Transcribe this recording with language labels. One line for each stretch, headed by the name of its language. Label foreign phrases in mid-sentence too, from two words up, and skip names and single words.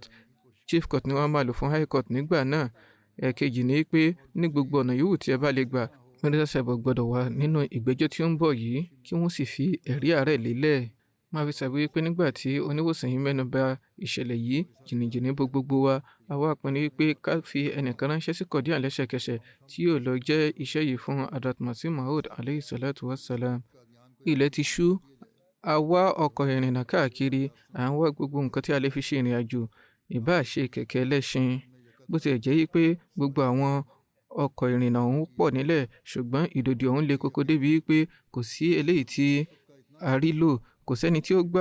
English: Chief Court
Yoruba: ni wọ́n máa lò fún
English: High Court
Yoruba: nígbà náà. Ẹ̀kejì ni wípé ní gbogbo ọ̀nà yòówù tí ẹ bá lè gbà, Mirza Sahib gbọ́dọ̀ wà nínú ìgbẹ́jọ́ tí ó ń bọ̀ yìí, kí wọ́n sì fi ẹ̀rí àárẹ̀ lélẹ̀. Máa fi ṣàbí wípé nígbà tí oníwòsàn yìí mẹ́nubà ìṣẹ̀lẹ̀ yìí, jìnnìjìnnì bo gbogbo wa. Àwa pinnu wípé ká fi ẹnìkan ránṣẹ́ sí Qadian lẹ́sẹ̀kẹsẹ̀ tí yóò lọ jẹ́ iṣẹ́ yìí fún Hazrat Masih Maud
Arabic: عليه الصلاة والسلام.
Yoruba: Ilẹ̀ ti ṣú, a wá ọkọ̀ ìrìnnà káàkiri, à ń wá gbogbo nǹkan tí a lè fi ṣe ìrìn àjò, ìbá ṣe kẹ̀kẹ́ ẹlẹ́ṣin. Bó ti ẹ̀ jẹ́ pé gbogbo àwọn ọkọ̀ ìrìnnà ọ̀hún pọ̀ nílẹ̀, ṣùgbọ́n ìdòdì ọ̀hún le koko débi wípé kò sí eléyìí tí a rí lò, kò sẹ́ni tí ó gbà.